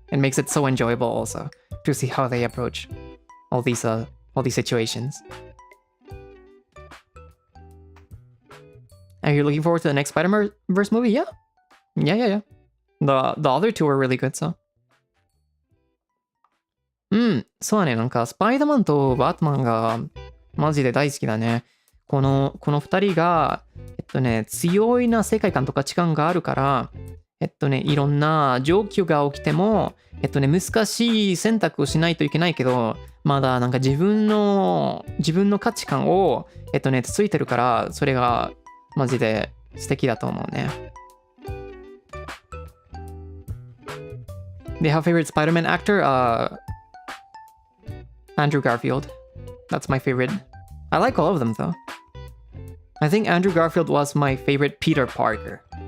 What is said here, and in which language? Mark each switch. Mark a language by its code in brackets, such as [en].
[en] It makes it so enjoyable also to see how they approach all these situations. Are you looking forward to the next Spider-Verse movie? Yeah. The other two are really good, so. [ja] そうだね。なんかスパイダーマンとバットマンがマジで大好きだね。この二人が強いな世界観と価値観があるから、いろんな状況が起きても、難しい選択をしないといけないけど、まだなんか自分の価値観を、ついてるから、それがマジで素敵だと思うね。 [en] They have favorite Spider-Man actor? Andrew Garfield. That's my favorite. I like all of them though. I think Andrew Garfield was my favorite Peter Parker.